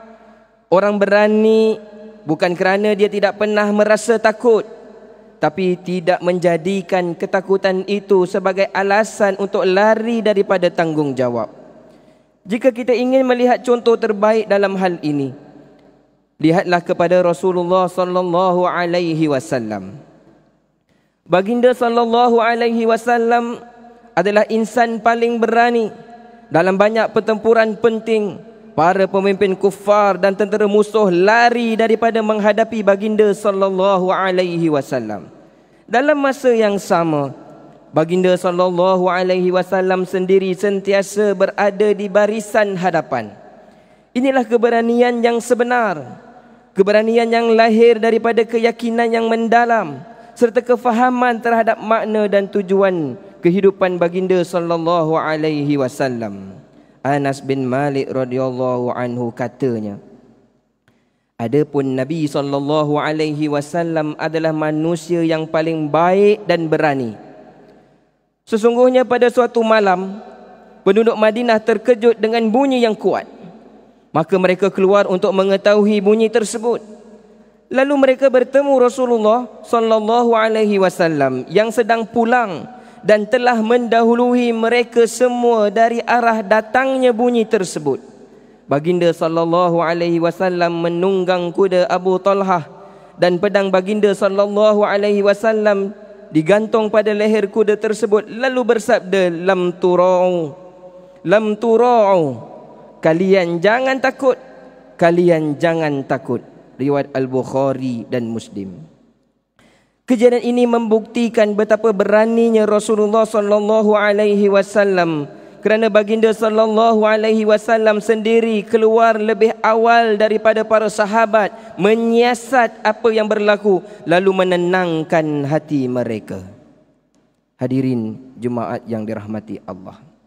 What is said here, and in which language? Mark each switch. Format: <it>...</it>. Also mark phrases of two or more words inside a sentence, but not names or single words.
<ms>Orang berani bukan kerana dia tidak pernah merasa takut, tapi tidak menjadikan ketakutan itu sebagai alasan untuk lari daripada tanggungjawab. Jika kita ingin melihat contoh terbaik dalam hal ini, lihatlah kepada Rasulullah</ms> <ar>صلى الله عليه وسلم.</ar> <ms>Baginda</ms> <ar>صلى الله عليه وسلم</ar> <ms>adalah insan paling berani dalam banyak pertempuran penting. Para pemimpin kufar dan tentera musuh lari daripada menghadapi baginda</ms> <ar>صلى الله عليه وسلم.</ar> <ms>Dalam masa yang sama, baginda</ms> <ar>صلى الله عليه وسلم</ar> <ms>sendiri sentiasa berada di barisan hadapan. Inilah keberanian yang sebenar, keberanian yang lahir daripada keyakinan yang mendalam serta kefahaman terhadap makna dan tujuan kehidupan baginda</ms> <ar>صلى الله عليه وسلم.</ar> <ms>Anas bin Malik</ms> <ar>رضي الله عنه</ar> <ms>katanya, adapun Nabi</ms> <ar>صلى الله عليه وسلم</ar> <ms>adalah manusia yang paling baik dan berani. Sesungguhnya pada suatu malam, penduduk Madinah terkejut dengan bunyi yang kuat. Maka mereka keluar untuk mengetahui bunyi tersebut. Lalu mereka bertemu Rasulullah</ms> <ar>صلى الله عليه وسلم</ar> <ms>yang sedang pulang dan telah mendahului mereka semua dari arah datangnya bunyi tersebut. Baginda</ms> <ar>صلى الله عليه وسلم</ar> <ms>menunggang kuda Abu Talhah dan pedang baginda</ms> <ar>صلى الله عليه وسلم</ar> <ms>digantung pada leher kuda tersebut, lalu bersabda,</ms> <ar>لم تراعوا,</ar> <ms>kalian jangan takut, kalian jangan takut. Riwayat Al-Bukhari dan Muslim. Kejadian ini membuktikan betapa beraninya Rasulullah</ms> <ar>صلى الله عليه وسلم,</ar> <ms>kerana baginda</ms> <ar>صلى الله عليه وسلم</ar> <ms>sendiri keluar lebih awal daripada para sahabat menyiasat apa yang berlaku lalu menenangkan hati mereka. Hadirin jemaat yang dirahmati Allah.</ms>